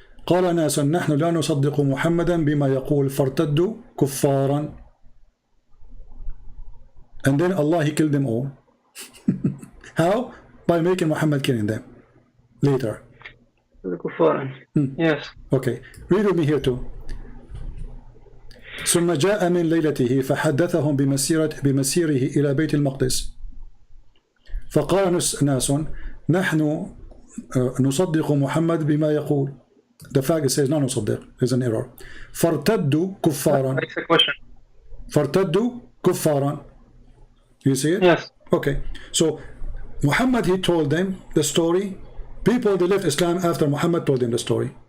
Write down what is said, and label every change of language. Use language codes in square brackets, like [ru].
[ar] قال ناس نحن لا نصدق محمدا بما يقول فارتدوا كفارا. [en] And then Allah, he killed them all. How? By making Muhammad killing them later. Yes. Okay, read with me here too. [ar] ثم جاء من ليلته فحدثهم بمسيره إلى بيت المقدس فقال ناس نحن نصدق محمد بما يقول. [en] The fact it says [ar] لا نصدق [en] is an error. [ar] فارتدوا كفارا. فارتدوا كفارا. [en] You see it? Yes. Okay. So Muhammad, he told them the story. People, they left Islam after Muhammad told them the story.